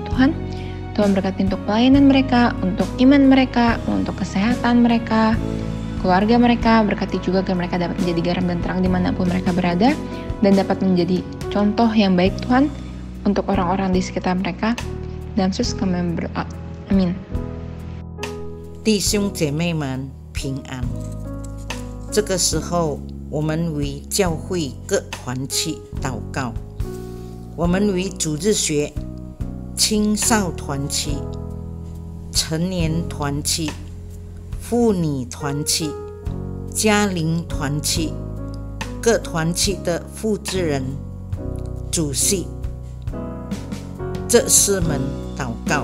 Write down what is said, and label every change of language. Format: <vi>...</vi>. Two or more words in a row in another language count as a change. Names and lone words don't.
<id>Tuhan berkati untuk pelayanan mereka, untuk iman mereka, untuk kesehatan mereka, keluarga mereka. Berkati juga agar mereka dapat menjadi garam dan terang dimanapun mereka berada, dan dapat menjadi contoh yang baik Tuhan untuk orang-orang di sekitar mereka. Dan Yesus kami berdoa. Amin.</id> <zh>弟兄姐妹们平安。这个时候，我们为教会各团契祷告。我们为主日学、青少团契、成年团契、妇女团契、家庭团契、各团契的负责人、主席，这4门祷告。</zh>